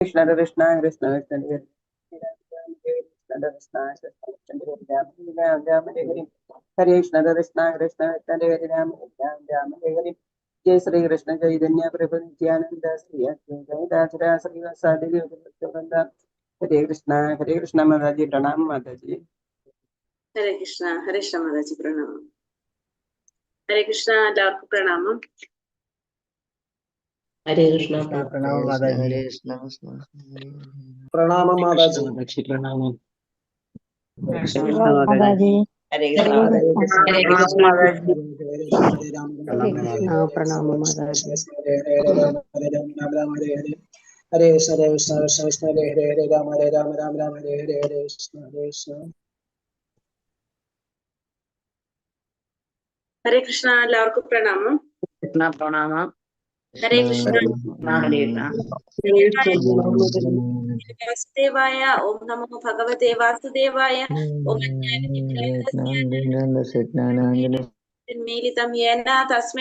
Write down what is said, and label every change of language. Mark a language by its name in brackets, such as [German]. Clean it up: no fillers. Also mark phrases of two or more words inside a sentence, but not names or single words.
[Sanskrit] कृष्ण कृष्ण कृष्ण कृष्ण कृष्ण हरे कृष्ण कृष्ण कृष्ण हरे जय श्री कृष्ण चैतन्य प्रभु नित्यानंद श्री अद्वैत गदाधर श्री वासादि वृंद हरे कृष्ण [Hindi] माताजी प्रणाम माताजी [Sanskrit] हरे कृष्ण [Hindi] माताजी प्रणाम [Sanskrit] हरे कृष्ण [Malayalam] എല്ലാവർക്കും പ്രണാമം [Sanskrit] हरे कृष्ण [Hindi] प्रणाम माताजी [Sanskrit] हरे कृष्ण [Hindi] प्रणाम माताजी Pranam Mataji. [Sanskrit] Hare Hare Krishna Krishna. [Hindi] Pranam Mataji. [Sanskrit] हरे कृष्ण हरे कृष्ण कृष्ण हरे हरे हरे राम राम राम हरे हरे हरे कृष्ण हरे कृष्ण ഹരേ കൃഷ്ണ [Malayalam] എല്ലാവർക്കും പ്രണാമം [Sanskrit] कृष्ण प्रणाम ഹരേ കൃഷ്ണ വാസുദേവായ ഓം നമോ ഭഗവതേ വാസുദേവായ ഓം ജ്ഞാനമിതം യേന തസ്മൈ